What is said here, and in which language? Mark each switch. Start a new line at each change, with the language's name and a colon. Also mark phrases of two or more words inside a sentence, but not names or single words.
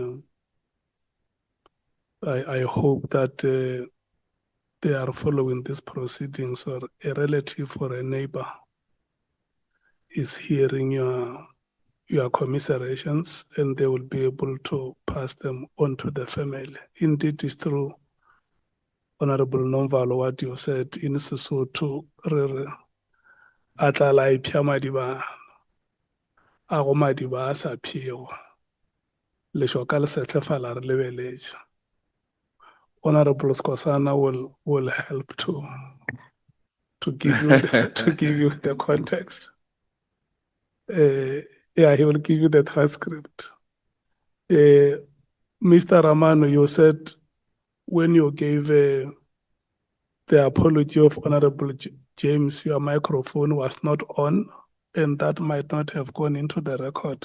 English: I hope that they are following these proceedings, or a relative or a neighbor is hearing your commiserations, and they will be able to pass them on to the family. Indeed, it's true, Honorable Nomvalo, what you said in Sesotho,
Northern Sotho: Atlala ipya madiba, ago madiba a sa phiego, leshoka le setlefala re lebeletse.
English: Honorable Skosana will help to give you to give you the context. Yeah, he will give you the transcript. Mr. Ramano, you said when you gave the apology of Honorable James, your microphone was not on, and that might not have gone into the record.